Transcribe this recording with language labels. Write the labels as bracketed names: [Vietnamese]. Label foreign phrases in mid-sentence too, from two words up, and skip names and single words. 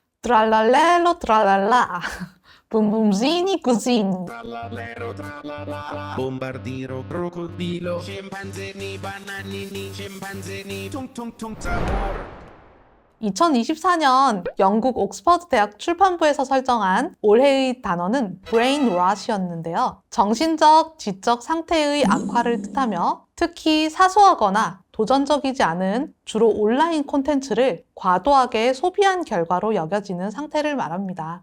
[Italian] 트랄랄렐로 트랄랄라 붐붐지니 꾸지니. Trallallero, trallallà, bombardiro, crocodilo, scimpanzini, bananini, scimpanzini, tung tung tung sabor. [Korean] 2024년 영국 옥스퍼드 대학 출판부에서 설정한 올해의 단어는 [English] brain rot [Korean] 이었는데요. 정신적, 지적 상태의 악화를 뜻하며 특히 사소하거나 도전적이지 않은 주로 온라인 콘텐츠를 과도하게 소비한 결과로 여겨지는 상태를 말합니다.